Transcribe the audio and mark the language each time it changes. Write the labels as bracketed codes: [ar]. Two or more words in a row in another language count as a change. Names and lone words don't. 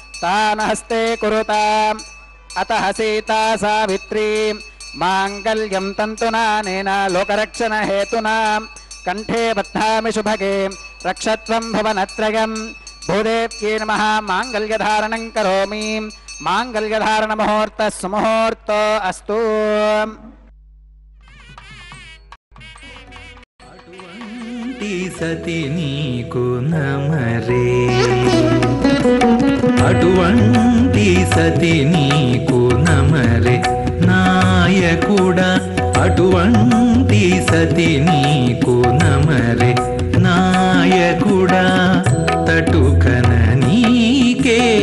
[sa] तान् हस्ते कुरुताम् अतः सीता सावित्री माङ्गल्यं तन्तुना नेन लोकरक्षणहेतुना कण्ठे बध्नामि शुभगे रक्षध्वं भुवनत्रयम् भूदेव्यै नमः माङ्गल्यधारणं करोमि। माङ्गल्यधारणमुहूर्तः सुमुहूर्तो अस्तु। [te] సతి నీకు నమరే, అటువంటి సతి నీకు నమరే నాయకుడా, అటువంటి సతి నీకు నమరే నాయకుడా, తటుకన నీకే